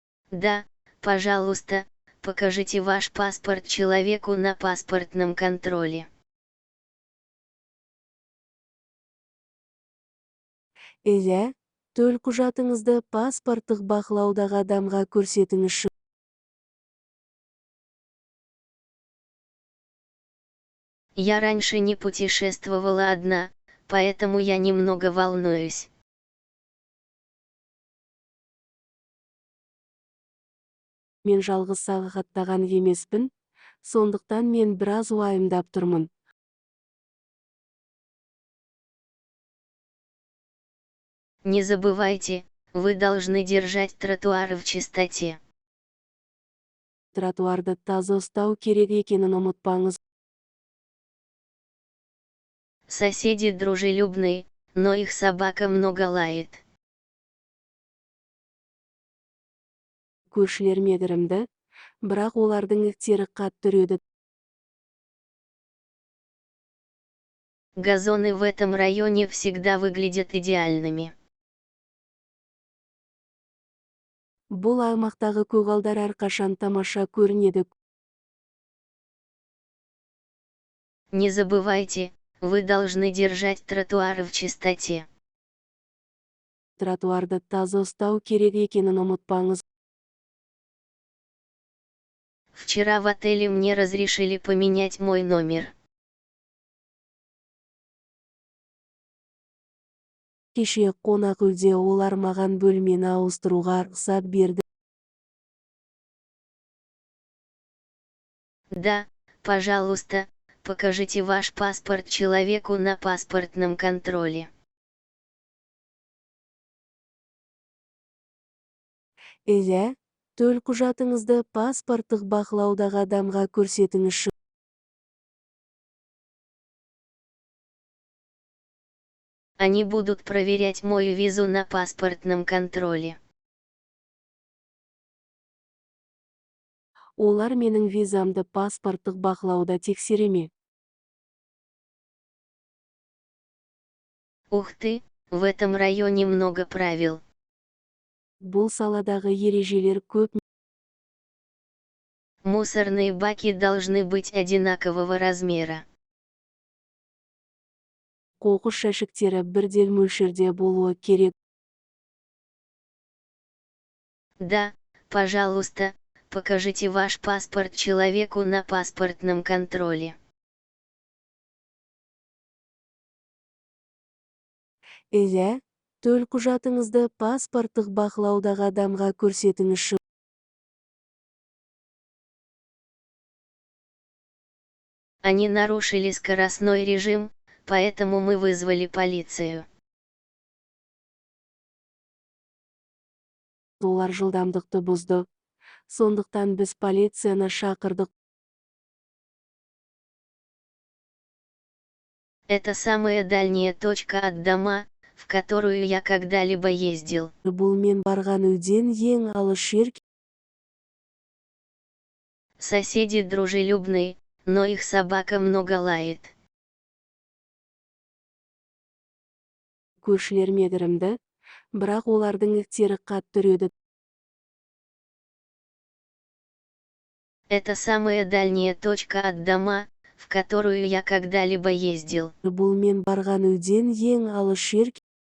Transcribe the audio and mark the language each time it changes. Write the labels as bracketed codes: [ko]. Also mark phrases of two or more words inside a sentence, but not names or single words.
[ru] Да, пожалуйста, покажите ваш паспорт человеку на паспортном контроле. [kk] Иә, төлқұжатыңызды паспорттық бақылаудағы адамға көрсетіңізші. [ru] Я раньше не путешествовала одна, поэтому я немного волнуюсь. [kk] Мен жалғыз саяхаттаған емеспін, сондықтан мен біраз уайымдап тұрмын. [ru] Не забывайте, вы должны держать тротуары в чистоте. [kk] Тротуарды таза ұстау керек екенін ұмытпаңыз. [ru] Соседи дружелюбные, но их собака много лает. [kk] Көршілер мейірімді, бірақ олардың иттері қатты үреді. [ru] Газоны в этом районе всегда выглядят идеальными. [kk] Бұл аймақтағы көгалдар әрқашан тамаша көрінеді. [ru] Не забывайте, вы должны держать тротуары в чистоте. [kk] Тротуарды таза ұстау керек екенін ұмытпаңыз. [ru] Вчера в отеле мне разрешили поменять мой номер. [kk] Кеше қонақ үйде олар маған бөлмені ауыстыруға рұқсат берді. [ru] Да, пожалуйста, покажите ваш паспорт человеку на паспортном контроле. [kk] Иә, төлқұжатыңызды паспорттық бақылаудағы адамға көрсетіңізші. [ru] Они будут проверять мою визу на паспортном контроле. [kk] Олар менің визамды паспорттық бақылауда тексере ме? [ru] Ух ты, в этом районе много правил. [kk] Бұл саладағы ережелер көп. [ru] Мусорные баки должны быть одинакового размера. [kk] Қоқыс жәшіктері бірдей мөлшерде болуы керек. [ru] Да, пожалуйста, покажите ваш паспорт человеку на паспортном контроле. [kk] Иә, төлқұжатыңызды паспорттық бақылаудағы адамға көрсетіңізші. [ru] Они нарушили скоростной режим, поэтому мы вызвали полицию. [kk] Олар жылдамдықты бұзды. Сондықтан біз полицияны шақырдық. [ru] Это самая дальняя точка от дома, в которую я когда-либо ездил. [kk] Бұл мен барған үйден ең алыс жер. [ru] Соседи дружелюбные, но их собака много лает. [kk] Көршілер мейірімді, бірақ олардың иттері қатты үреді. [ru] Это самая дальняя точка от дома, в которую я когда-либо ездил. [kk] Бұл мен барған үйден ең алыс жер.